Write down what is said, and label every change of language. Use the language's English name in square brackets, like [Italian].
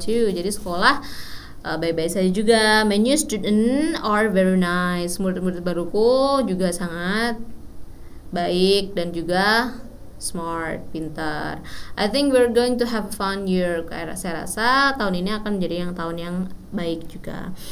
[Indonesian] Jadi sekolah baik-baik saja juga. [English] My new student are very nice. [Indonesian] Murid-murid baruku juga sangat baik dan juga smart, pintar. [English] I think we're going to have a fun year. [Indonesian] Saya rasa tahun ini akan menjadi tahun yang baik juga.